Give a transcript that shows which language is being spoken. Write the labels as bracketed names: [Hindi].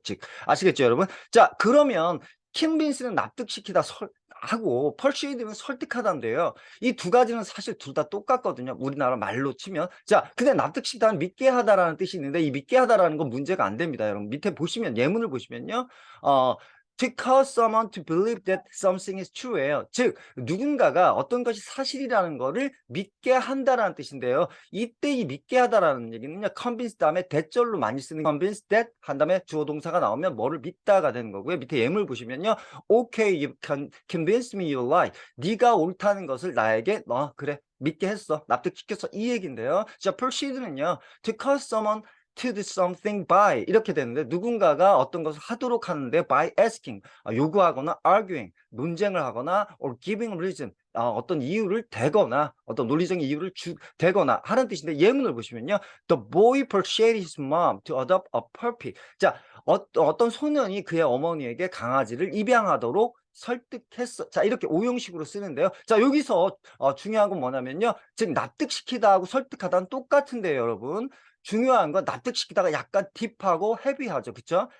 [Korean] 즉, 아시겠죠, 여러분? 자, 그러면 convince는 납득시키다 하고 persuade는 설득하다인데요. 이 두 가지는 사실 둘 다 똑같거든요. 우리나라 말로 치면. 자, 근데 납득시키다는 믿게 하다라는 뜻이 있는데 이 믿게 하다라는 건 문제가 안 됩니다, 여러분. 밑에 보시면 예문을 보시면요. [English] To cause someone to believe that something is true예요. [Korean] 즉 누군가가 어떤 것이 사실이라는 거를 믿게 한다라는 뜻인데요. 이때 이 믿게 하다라는 얘기는요. convince 다음에 대절로 많이 쓰는 [English] convince that [Korean] 한 다음에 주어 동사가 나오면 뭐를 믿다가 되는 거고요. 밑에 예문을 보시면요. [English] Okay, you can convince me you're right. [Korean] 네가 옳다는 것을 나에게 그래 믿게 했어. 납득시켰어. 이 얘기인데요. 자, proceed는요. [English] To cause someone to do something by [Korean] 이렇게 되는데 누군가가 어떤 것을 하도록 하는데 [English] by asking [Korean] 요구하거나 arguing 논쟁을 하거나 [English] or giving reason [Korean] 어떤 이유를 대거나 어떤 논리적인 이유를 대거나 하는 뜻인데 예문을 보시면요. [English] The boy persuaded his mom to adopt a puppy. [Korean] 자, 어떤 소년이 그의 어머니에게 강아지를 입양하도록 설득했어. 자, 이렇게 오형식으로 쓰는데요. 자, 여기서 중요한 건 뭐냐면요. 즉 납득시키다 하고 설득하다는 똑같은데요, 여러분. 중요한 건 납득시키다가 약간 딥하고 헤비하죠. 그쵸?